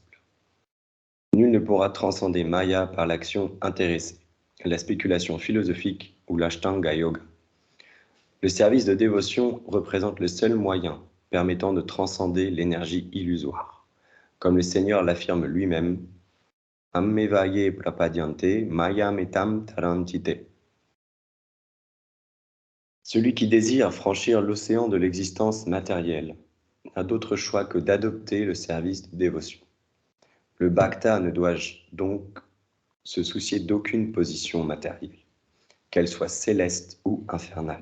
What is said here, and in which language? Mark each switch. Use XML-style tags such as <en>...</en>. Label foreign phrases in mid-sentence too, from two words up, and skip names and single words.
<fr>Nul ne pourra transcender Maya par l'action intéressée, la spéculation philosophique ou l'Ashtanga Yoga. Le service de dévotion représente le seul moyen permettant de transcender l'énergie illusoire. Comme le Seigneur l'affirme lui-même,</fr> <sa>Ammevaye prapadyante maya metam tarantite.</sa> <fr>Celui qui désire franchir l'océan de l'existence matérielle n'a d'autre choix que d'adopter le service de dévotion. Le bhakta ne doit donc se soucier d'aucune position matérielle, qu'elle soit céleste ou infernale.</fr>